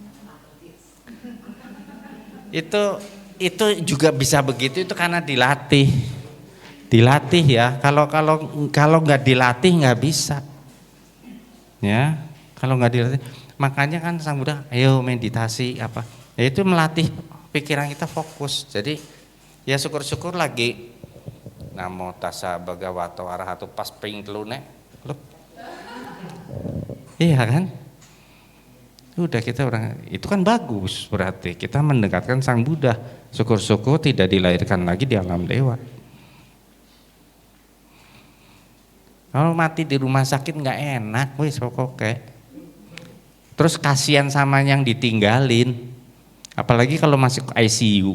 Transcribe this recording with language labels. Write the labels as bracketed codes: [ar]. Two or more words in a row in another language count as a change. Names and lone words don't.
[id] Itu juga bisa begitu, itu karena dilatih ya. Kalau nggak dilatih nggak bisa. Ya, kalau nggak dilatih, makanya kan Sang Buddha, ayo meditasi apa? Ya itu melatih pikiran kita fokus. Jadi ya syukur-syukur lagi. [pi] Namo tassa bhagavato arahato [jv] pas ping telune. [id] Iya kan? Udah kita orang itu kan bagus, berarti kita mendekatkan Sang Buddha. Syukur-syukur tidak dilahirkan lagi di alam dewa. Kalau mati di rumah sakit nggak enak, [jv] wis pokoknya. [id] Terus kasihan sama yang ditinggalin, apalagi kalau masuk ICU.